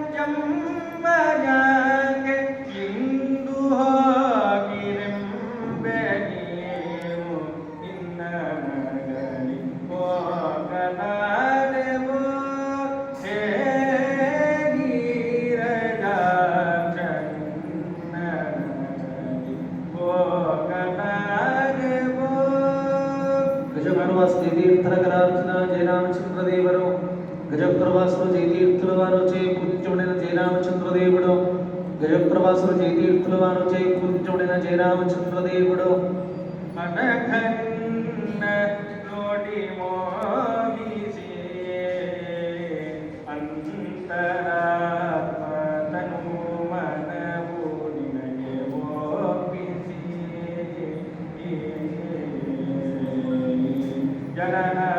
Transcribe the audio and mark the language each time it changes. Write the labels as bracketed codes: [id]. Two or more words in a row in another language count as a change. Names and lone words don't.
[kn] ಜಮ್ಮಯಾಗೆ ಇಂದು ಹೋಗಿರೆಂಬೆ ನೀವು ನಿನ್ನ ನಗರಿ ಹೋಗಲಾರೆವೋ ಹೇ ನೀರಜಾಕ್ಷ ನಿನ್ನ ನಗರಿ ಹೋಗಲಾರೆವೋ ಗಜಪ್ರವಾಸ ಜಯತೀರ್ಥರಕರಾರ್ಚನ ಜಯರಾಮಚಂದ್ರ ದೇವರು ಗಜಪ್ರವಾಸರು [te] ಜಯತೀರ್ಥುల వారు చే పూజించబడిన జయరామచంద్ర దేవుడు గజప్రవాసులు జయతీర్థుల వారు చే పూజించబడిన జయరామచంద్ర దేవుడు [kn] ಅನಘನ್ನ ನೋಡಿ ಮೋಹಿಸಿ ಅಂತರಾತ್ಮನು ಮನವು ನಿನಗೆ ಒಪ್ಪಿಸಿ ಜನನ